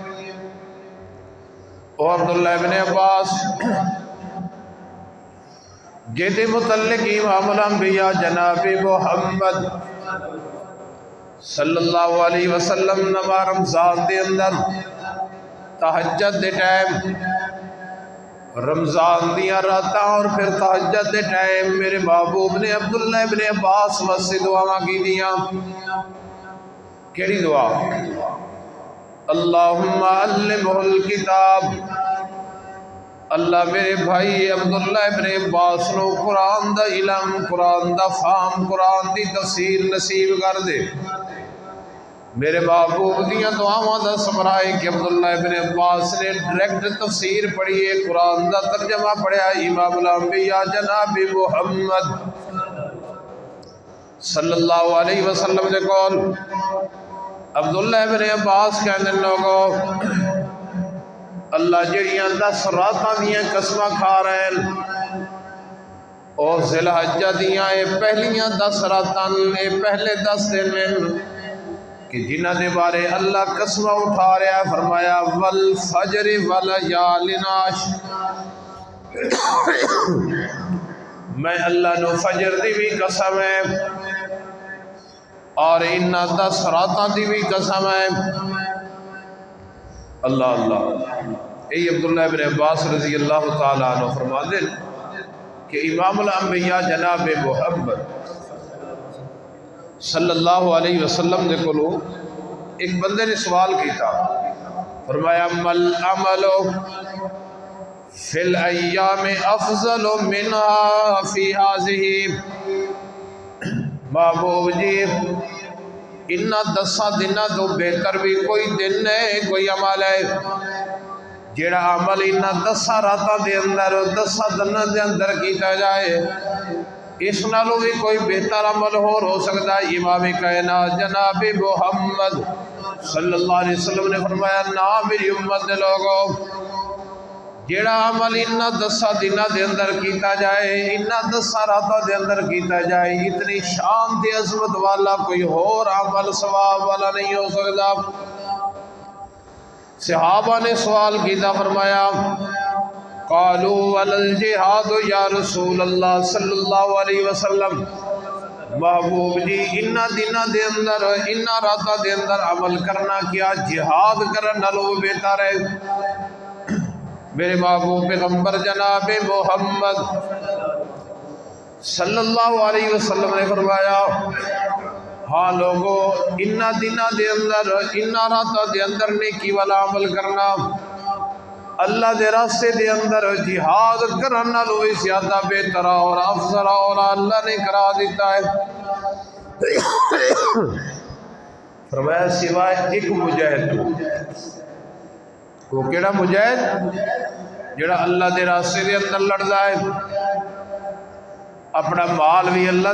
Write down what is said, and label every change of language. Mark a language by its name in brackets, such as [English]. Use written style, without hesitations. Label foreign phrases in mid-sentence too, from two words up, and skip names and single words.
[Punjabi] او عبداللہ ابن عباس جیدے متعلق امام الانبیاء جناب محمد [Arabic] صلی اللہ علیہ وسلم [Punjabi] نما رمضان دے اندر تہجد دے ٹائم، رمضان دیاں راتاں اور پھر تہجد دے ٹائم میرے محبوب نے عبداللہ ابن عباس واسطے دعا کی دیاں۔ کیڑی دعا؟ [Arabic] اللہم علمہ الکتاب، [Punjabi] اللہ میرے بھائی عبداللہ ابن عباس نو قرآن دا علم، قرآن دا فہم، قرآن دی تفسیر نصیب کر دے۔ میرے محبوب دیاں دعاواں دا ثمرہ کہ عبداللہ ابن عباس نے ڈائریکٹ تفسیر پڑھی ہے، قرآن دا ترجمہ پڑھیا، امام الانبیاء جناب محمد [Arabic] صلی اللہ علیہ وسلم [Punjabi] نے قول عبداللہ ابن عباس کہنے لوگو اللہ جڑیاں 10 راتاں دیاں قسمہ کھا رہے ہیں اور ذی الحجہ دیاں اے پہلیاں 10 راتاں اے پہلے 10 دن کہ جنہ دے بارے اللہ قسمہ اٹھا رہا ہے، فرمایا [Arabic] والفجر ولیال عشر، [Punjabi] میں اللہ نو فجر دی بھی قسم ہے اور انہاں 10 راتاں دی بھی قسم ہے۔ اللہ اللہ، اے عبداللہ ابن عباس [Arabic] رضی اللہ تعالیٰ عنہ [Punjabi] فرماتے ہیں کہ امام الانبیاء جناب محمد [Arabic] صلی اللہ علیہ وسلم [Punjabi] نے کلو ایک بندے نے سوال کیتا، فرمایا [Arabic] مل عمل فی الایام افضل منها فی هذه، [Punjabi] محبوب جی انہا 10 دنوں تو بہتر بھی کوئی دن ہے، کوئی عمل ہے جیڑا عمل انہا 10 راتاں دے اندر 10 دنوں دے اندر کیتا جائے، اس نالوں بھی کوئی بہتر عمل ہو سکتا ہے؟ امام کائنات جناب محمد [Arabic] صلی اللہ علیہ وسلم [Punjabi] نے فرمایا نا میری امت دے لوگوں، جیڑا عمل انہا 10 دنوں دے اندر کیتا جائے، انہا 10 راتوں دے اندر کیتا جائے، اتنی شان تے عظمت والا کوئی اور عمل ثواب والا نہیں ہو سکتا۔ صحابہ نے سوال کیتا، فرمایا [Arabic] قالوا ولا الجہاد یا رسول اللہ صلی اللہ علیہ وسلم، [Punjabi] محبوب جی انہاں دناں دے اندر انہاں راتاں دے اندر عمل کرنا کیا جہاد کرن نالوں بہتر ہے۔ میرے محبوب پیغمبر جناب محمد [Arabic] صلی اللہ علیہ وسلم [Punjabi] نے فرمایا ہاں لوگو انہاں دناں دے اندر انہاں راتاں دے اندر نیکی والا عمل کرنا اللہ دے راستے دے اندر جہاد کرن نالوں زیادہ بہتر اور افضل اور اللہ نے کرا دیتا ہے۔ فرمایا سوائے ایک مجاہد وہ کیڑا مجاہد جڑا اللہ دے راستے دے اندر لڑدا ہے، اپنا مال بھی اللہ